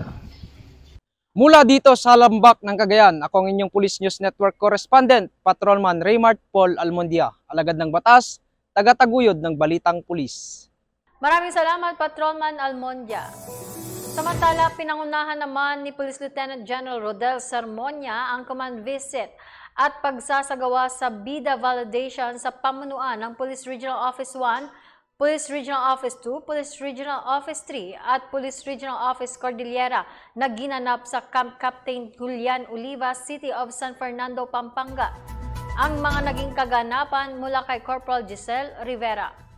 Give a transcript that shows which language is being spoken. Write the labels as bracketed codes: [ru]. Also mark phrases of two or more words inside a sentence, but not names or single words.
[tl] Mula dito sa Lambak ng Cagayan, ako ang inyong Police News Network Correspondent, Patrolman Raymart Paul Almondia, alagad ng batas, tagataguyod ng balitang pulis. Maraming salamat, Patrolman Almondia. Samantala, pinangunahan naman ni Police Lieutenant General Rodel Sermonia ang [en] command visit [tl] at pagsasagawa sa BIDA validation sa pamunuan ng Police Regional Office 1, Police Regional Office 2, Police Regional Office 3 at Police Regional Office Cordillera na ginanap sa Camp Captain Julian Olivas, City of San Fernando, Pampanga. Ang mga naging kaganapan mula kay Corporal Giselle Rivera.